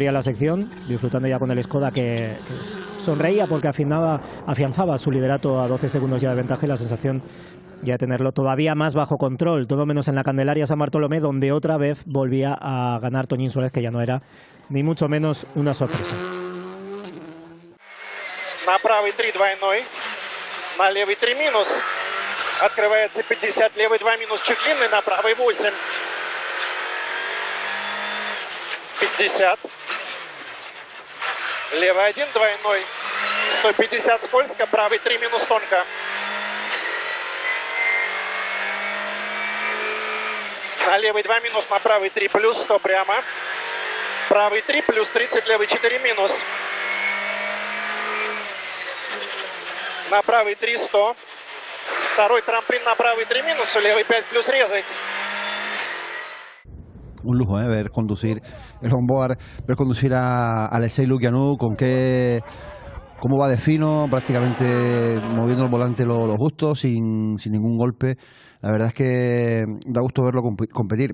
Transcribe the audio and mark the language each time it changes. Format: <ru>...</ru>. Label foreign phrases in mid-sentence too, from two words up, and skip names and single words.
<es>abría la sección, disfrutando ya con el Skoda que sonreía porque afianzaba su liderato a 12 segundos ya de ventaja y la sensación ya de tenerlo todavía más bajo control, todo menos en la Candelaria San Bartolomé, donde otra vez volvía a ganar Toñín Suárez, que ya no era ni mucho menos una sorpresa.</es> <ru>На правый 3 двойной, на левый 3 минус. Открывается 50, левый 2 минус, чуть длинный, на правый 8. 50. Левый 1 двойной. 150 скользко, правый 3 минус тонко. На левый 2 минус, на правый 3 плюс, 100 прямо. Правый 3 плюс 30, левый 4 минус. На правый 3 100. Второй трамплин на правый 3 минус, левый 5 плюс резать.</ru> <es>Un lujo, ver conducir el onboard, ver conducir a Alexei Lukianuk, cómo va de fino, prácticamente moviendo el volante lo justo, sin ningún golpe. La verdad es que da gusto verlo competir.</es>